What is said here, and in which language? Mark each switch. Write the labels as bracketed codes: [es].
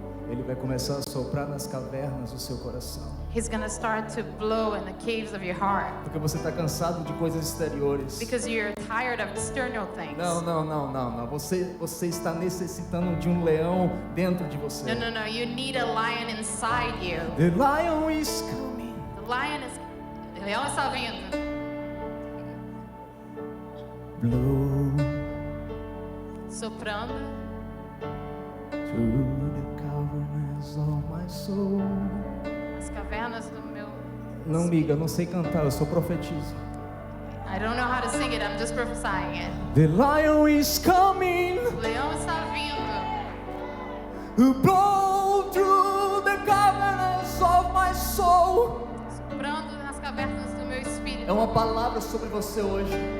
[pt] Ele vai começar a soprar nas cavernas do seu coração. [en] He's going to start to blow in the caves of your heart [pt] Porque você está cansado de coisas exteriores. [en] because you're tired of external things. [pt] Não. Você está necessitando de um leão dentro de você. [en] No. You need a lion inside you. The lion is coming. The lion is. [pt] O leão está vindo. [en] Blow [pt] Soprando [en] through the caverns of my soul. [pt] as cavernas do meu. Não liga, não sei cantar, eu só profetizo. [en] I don't know how to sing it. I'm just prophesying it. The lion is coming. [pt] O leão está vindo. [en] Blow through the caverns of my soul. [pt] Soprando nas cavernas do meu espírito. É uma palavra sobre você hoje.